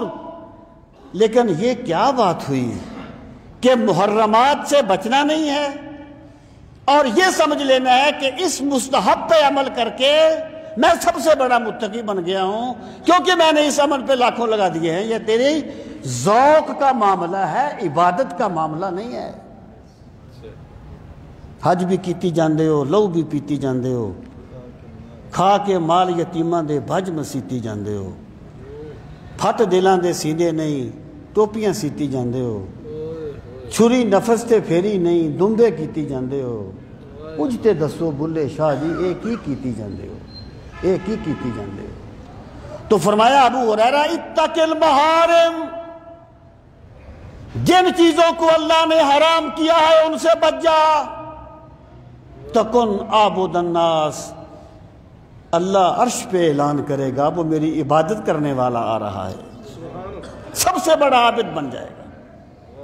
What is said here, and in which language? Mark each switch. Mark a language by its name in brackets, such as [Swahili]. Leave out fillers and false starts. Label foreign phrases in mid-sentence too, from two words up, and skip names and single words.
[Urdu] لیکن یہ کیا بات ہوئی کہ محرمات سے بچنا نہیں ہے، اور یہ سمجھ لینا ہے کہ اس مستحب پہ عمل کر کے میں سب سے بڑا متقی بن گیا ہوں کیونکہ میں نے اس عمل پہ لاکھوں لگا دیے ہیں۔ یہ تیری ذوق کا معاملہ ہے، عبادت کا معاملہ نہیں ہے۔ [Punjabi] حج بھی کیتی جاندے ہو، لو بھی پیتی جاندے ہو، کھا کے مال یتیماں دے بھج مسیتی جاندے ہو، پھٹ دلاں دے سینے نہیں ٹوپیاں سیتی جاندے ہو، چھری نفس تے پھیری نہیں دمبے کیتی جاندے ہو۔ کچھ تے دسو بلے شاہ جی ایک ہی کیتی جاندے ہو، ایک ہی کیتی جاندے ہو۔ [Urdu] تو فرمایا ابو ہریرہ [Arabic] اتق المحارم، [Urdu] جن چیزوں کو اللہ نے حرام کیا ہے ان سے بچ جا، [Arabic] تکن عابد الناس، [Urdu] اللہ عرش پہ اعلان کرے گا وہ میری عبادت کرنے والا آ رہا ہے، سب سے بڑا عابد بن جائے گا۔